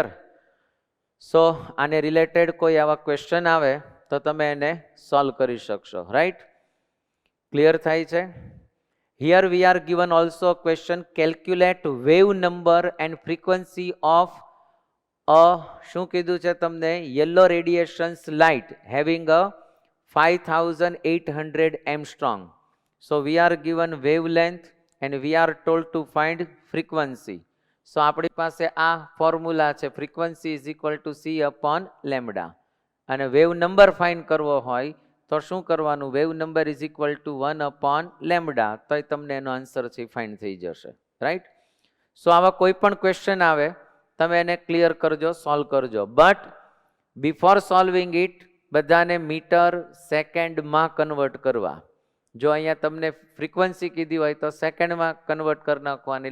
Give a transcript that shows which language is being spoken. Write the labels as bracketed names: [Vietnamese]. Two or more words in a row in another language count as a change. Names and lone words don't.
[Gujarati] સો આને રિલેટેડ કોઈ આવા ક્વેશ્ચન આવે તો તમે એને સોલ્વ કરી શકશો. રાઈટ. ક્લિયર થાય છે? [English] Here we are given also question, calculate wave number and frequency of [Gujarati] શું કીધું છે તમને? [English] Yellow radiations light having a 5800 Armstrong. So we are given wavelength and we are told to find frequency. [Gujarati] So આપણી પાસે આ ફોર્મ્યુલા છે, [English] frequency is equal to C upon lambda. [Gujarati] અને [English] wave number [Gujarati] ફાઇન્ડ કરવો હોય તો શું કરવાનું? [English] wave number is equal to 1 upon lambda. [Gujarati] તો તમને એનો આન્સર છે ફાઇન્ડ થઈ જશે. રાઈટ. સો આવા કોઈ પણ ક્વેશ્ચન આવે તમે એને ક્લિયર કરજો, સોલ્વ કરજો. [English] But before solving it [Gujarati] બધાને [English] meter second-માં [Gujarati] કન્વર્ટ કરવા. જો અહીંયા તમને ફ્રીક્વન્સી કીધી હોય તો સેકન્ડમાં કન્વર્ટ કરી નાખવાની.